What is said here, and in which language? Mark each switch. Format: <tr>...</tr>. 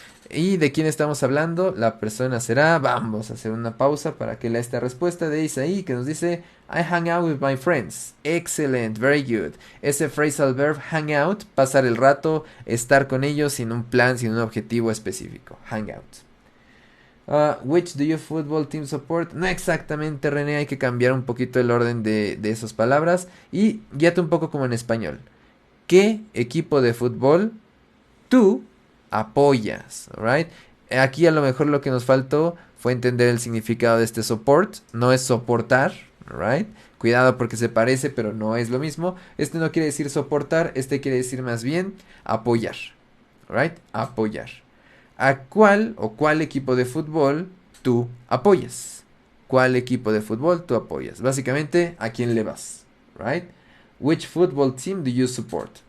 <es>¿Y de quién estamos hablando? La persona será... Vamos a hacer una pausa para que lea esta respuesta de Isaí que nos dice</es> <en>I hang out with my friends. Excellent, very good.</en> <es>Ese phrasal verb hang out, pasar el rato, estar con ellos sin un plan, sin un objetivo específico.</es> <en>Hang out. Which do you football team support?</en> <es>No exactamente, René, hay que cambiar un poquito el orden de esas palabras y guíate un poco como en español. ¿Qué equipo de fútbol tú apoyas? Right? Aquí a lo mejor lo que nos faltó fue entender el significado de este support. No es soportar, right? Cuidado porque se parece, pero no es lo mismo. Este no quiere decir soportar, este quiere decir más bien apoyar, right? Apoyar. ¿A cuál o cuál equipo de fútbol tú apoyas? ¿Cuál equipo de fútbol tú apoyas? Básicamente, ¿a quién le vas?</es> <en>Right? Which football team do you support?</en>